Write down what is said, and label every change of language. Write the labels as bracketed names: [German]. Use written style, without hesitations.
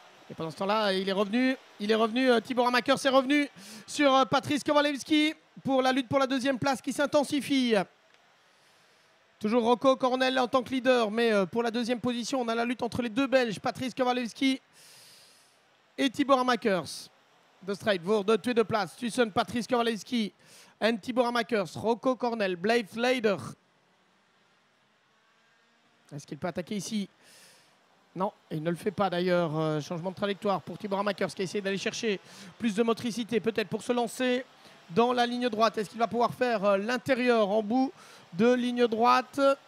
[French] Et pendant ce temps-là, il est revenu, Tibor Amakers est revenu sur Patrice Kowalewski pour la lutte pour la deuxième place qui s'intensifie. Toujours Rocco Cornell en tant que leader, mais pour la deuxième position, on a la lutte entre les deux Belges, Patrice Kowalewski et Tibor Amakers. [Dutch] De strijd voor de tweede plaats tussen Patrice Kowalewski en Tibor Amakers. Rocco Cornell, Blijf Leider. [French] Est-ce qu'il peut attaquer ici? Non, il ne le fait pas d'ailleurs. Changement de trajectoire pour Tibor Amakers qui a essayé d'aller chercher plus de motricité, peut-être pour se lancer dans la ligne droite. Est-ce qu'il va pouvoir faire l'intérieur en bout de ligne droite?